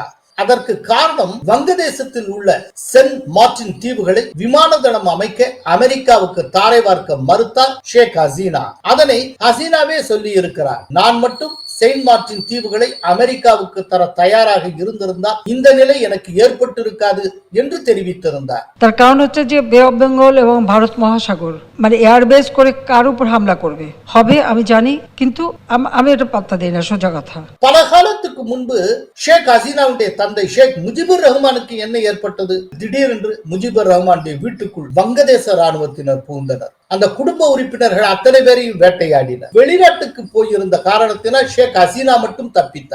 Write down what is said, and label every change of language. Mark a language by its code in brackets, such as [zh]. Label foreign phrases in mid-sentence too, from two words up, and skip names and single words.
[ta] அதற்கு காரணம் வங்கதேசத்தில் உள்ள சென்ட் மார்டின் தீவுகளை விமான தளம் அமைக்க அமெரிக்காவுக்கு தாரை பார்க்க மறுத்தார் ஷேக் ஹசீனா. அதனை ஹசீனாவே சொல்லி இருக்கிறார். நான் மட்டும் செயின்ட் மார்டின் தீவுகளை அமெரிக்காவுக்கு தர தயாராக இருந்திருந்தால் இந்த நிலை எனக்கு ஏற்பட்டிருக்காது என்று தெரிவித்திருந்தார். [bn] তার কারণ হচ্ছে যে বে অফ বেঙ্গল এবং ভারত মহাসাগর মানে এয়ারবেস করে কার উপর হামলা করবে হবে আমি জানি, কিন্তু আমি এটা পাত্তা দেই না, সোজা কথা. [ta] பல காலத்துக்கு முன்பு ஷேக் ஹசீனாவுடைய தந்தை ஷேக் முஜிபுர் ரஹ்மானுக்கு என்ன ஏற்பட்டது? திடீரென்று முஜிபுர் ரஹ்மானுடைய வீட்டுக்குள் வங்கதேச ராணுவத்தினர் புகுந்தனர். அந்த குடும்ப உறுப்பினர்கள் அத்தனை பேரையும் வேட்டையாடினர். வெளிநாட்டுக்கு போயிருந்த காரணத்தினால் ஷேக் ஹசீனா மட்டும் தப்பித்தார்.